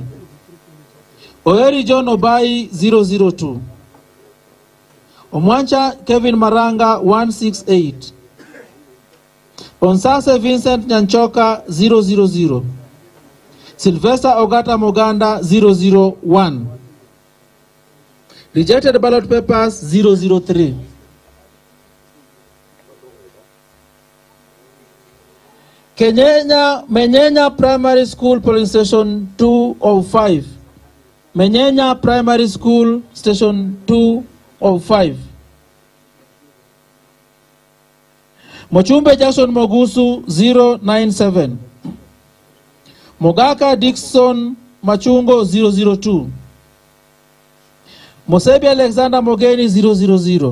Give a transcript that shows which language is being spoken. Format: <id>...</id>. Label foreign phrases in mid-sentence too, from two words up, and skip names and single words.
<en>Oeri John Obai 002. Omwancha Kevin Maranga 168. Onsase Vincent Nyanchoka 000. Sylvester Ogata Moganda 001. Rejected ballot papers 003. Menyenya Primary School polling station 2 of 5. Menyenya Primary School station 2 of 5. Mochumbe Jackson Mogusu 097. Mogaka Dickson Machungo 002. Mosebi Alexander Mogeni 000.</en>